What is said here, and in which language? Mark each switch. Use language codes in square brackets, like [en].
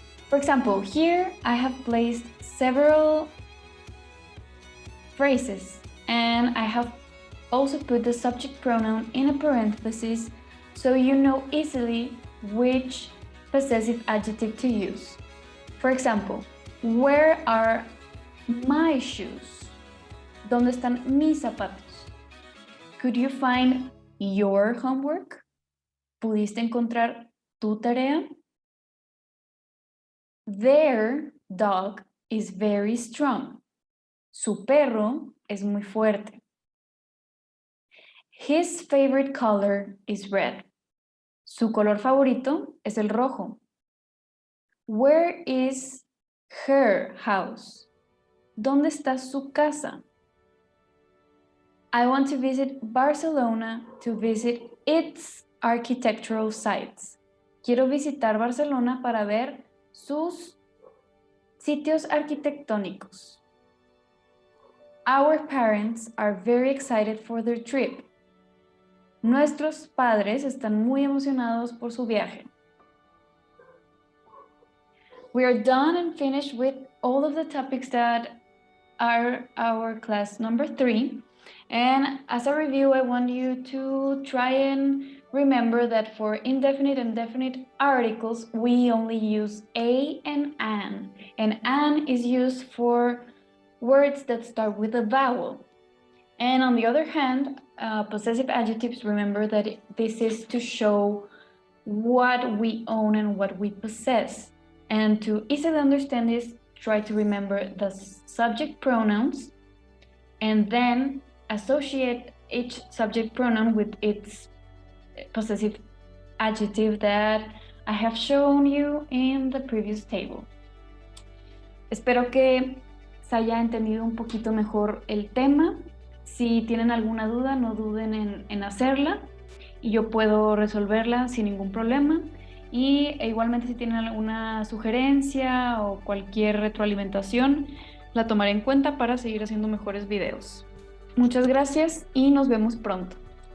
[en] For example, here I have placed several phrases, and I have also put the subject pronoun in a parenthesis so you know easily which possessive adjective to use. For example, where are my shoes? [es] ¿Dónde están mis zapatos? [en] Could you find your homework? [es] ¿Pudiste encontrar tu tarea? [en] Their dog is very strong. [es] Su perro es muy fuerte. [en] His favorite color is red. [es] Su color favorito es el rojo. [en] Where is her house? [es] ¿Dónde está su casa? [en] I want to visit Barcelona to visit its architectural sites. [es] Quiero visitar Barcelona para ver sus sitios arquitectónicos. [en] Our parents are very excited for their trip. [es] Nuestros padres están muy emocionados por su viaje. [en] We are done and finished with all of the topics that are our class number 3. And as a review, I want you to try and remember that for indefinite and definite articles, we only use a and an. And an is used for words that start with a vowel. And on the other hand, possessive adjectives, remember that this is to show what we own and what we possess. And to easily understand this, try to remember the subject pronouns and then associate each subject pronoun with its possessive adjective that I have shown you in the previous table. [es] Espero que se haya entendido un poquito mejor el tema. Si tienen alguna duda, no duden en hacerla y yo puedo resolverla sin ningún problema. Y igualmente si tienen alguna sugerencia o cualquier retroalimentación, la tomaré en cuenta para seguir haciendo mejores videos. Muchas gracias y nos vemos pronto.